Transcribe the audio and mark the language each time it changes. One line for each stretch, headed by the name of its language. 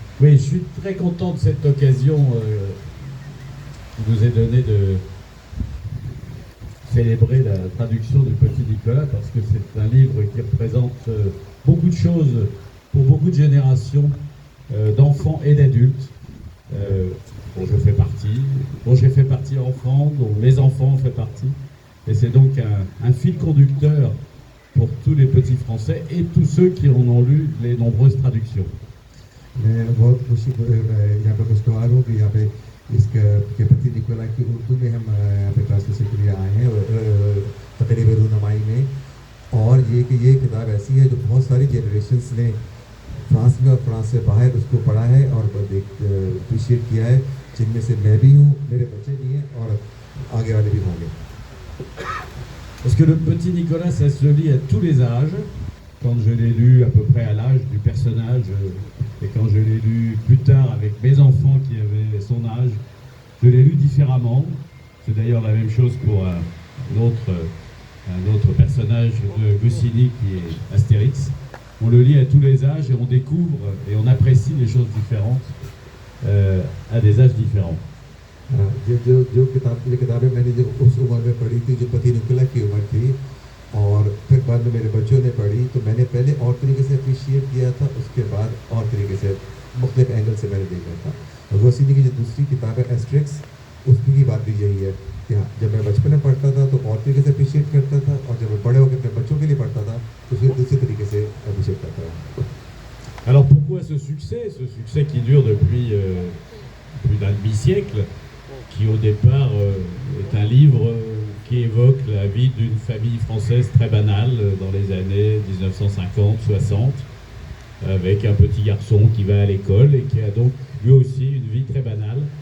French: Oui, je suis très content de cette occasion qui nous est donnée de célébrer la traduction du Petit Nicolas, parce que c'est un livre qui représente beaucoup de choses pour beaucoup de générations d'enfants et d'adultes. Dont je fais partie, dont j'ai fait partie enfant, dont mes enfants ont fait partie. Et c'est donc un fil conducteur pour tous les petits Français et tous ceux qui en ont lu les nombreuses traductions.
Hindi: मैं बहुत खुशी यहाँ पे खुशगवार हूँ कि यहाँ पे इसके पति निकोला की उर्दू में हम यहाँ पे ट्रांसलेशन के लिए आए हैं तकरीब रूनमाई में. और ये किताब ऐसी है जो बहुत सारी जनरेशन्स ने फ्रांस में और फ्रांस से बाहर उसको पढ़ा है और अप्रिशिएट किया है, जिनमें से मैं भी हूँ, मेरे बच्चे भी हैं और आगे वाले भी होंगे.
French: Parce que le Petit Nicolas, ça se lit à tous les âges. Quand je l'ai lu à peu près à l'âge du personnage, et quand je l'ai lu plus tard avec mes enfants qui avaient son âge, je l'ai lu différemment. C'est d'ailleurs la même chose pour un autre personnage de Goscinny qui est Astérix. On le lit à tous les âges et on découvre et on apprécie les choses différentes à des âges différents.
Hindi: जो किताबें मैंने जो उस उम्र में पढ़ी थी, जो पति निकोला की उम्र थी, और फिर बाद में मेरे बच्चों ने पढ़ी, तो मैंने पहले और तरीके से अप्रिशिएट किया था, उसके बाद और तरीके से मुख्तलिफ एंगल से मैंने देखा था. और गोसिनी की जो दूसरी किताब है एस्टेरिक्स, उसकी भी बात भी यही है कि हाँ, जब मैं बचपन में पढ़ता था तो और तरीके से अप्रिशिएट करता था, और जब मैं बड़े होकर अपने बच्चों के लिए पढ़ता था तो फिर दूसरे तरीके से अप्रिशिएट करता था.
French: Alors pourquoi ce succès qui dure depuis plus d'un demi-siècle, qui au départ est un livre qui évoque la vie d'une famille française très banale dans les années 1950-60, avec un petit garçon qui va à l'école et qui a donc lui aussi une vie très banale.